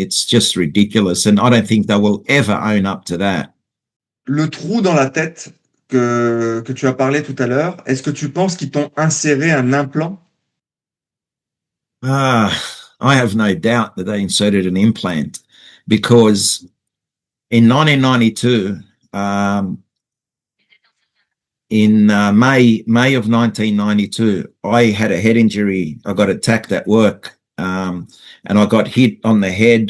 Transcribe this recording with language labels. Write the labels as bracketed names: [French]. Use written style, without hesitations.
[English] It's just ridiculous, and I don't think they will ever own up to that. [French] Le trou dans la tête que tu as parlé tout à l'heure, est-ce que tu penses qu'ils t'ont inséré un implant? [English] I have no doubt that they inserted an implant because in 1992, in May of 1992, I had a head injury. I got attacked at work, and I got hit on the head.